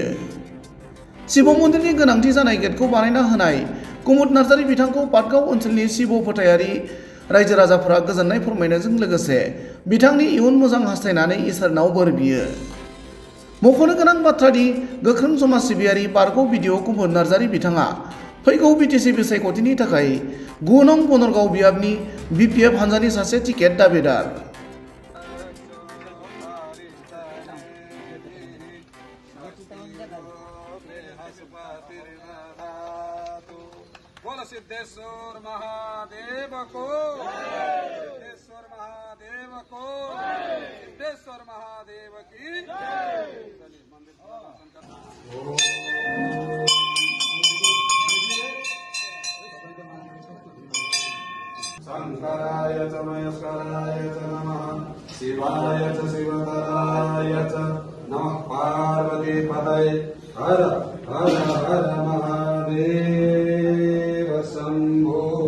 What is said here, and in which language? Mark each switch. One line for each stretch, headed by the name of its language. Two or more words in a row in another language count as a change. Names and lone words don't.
Bodo: शिव मन्दिरनि गोनांथि जानाय गेटखौ बानायना होनाय कुमुद नार्जारी बिथांखौ पाटगाव ओनसोलनि शिव फोथायारि रायजो राजाफोरा गोजोननाय फोरमायनायजों लोगोसे बिथांनि इयुन मोजां हास्थायनानै इसोरनाव बोर बियो। मख'नो गोनां बाथ्रा दि गोख्रों समाज सिबियारि बारग' भिडिअ कुमुद नार्जारी बिथाङा फैगौ बिटिसि बिसायख'थिनि थाखाय 9 नं बनरगाव बियाबनि बिपिएफ हानजानि सासे टिकेट दाबिदार।
Hindi: बोलो सिद्धेश्वर महादेव को, सिद्धेश्वर महादेव को, सिद्धेश्वर महादेव की
Sanskrit: शंकराय च महेश्वराय च नमः, शिवाय च शिवतराय च नमः, पार्वती पतये हर हर हर महादेव शंभो।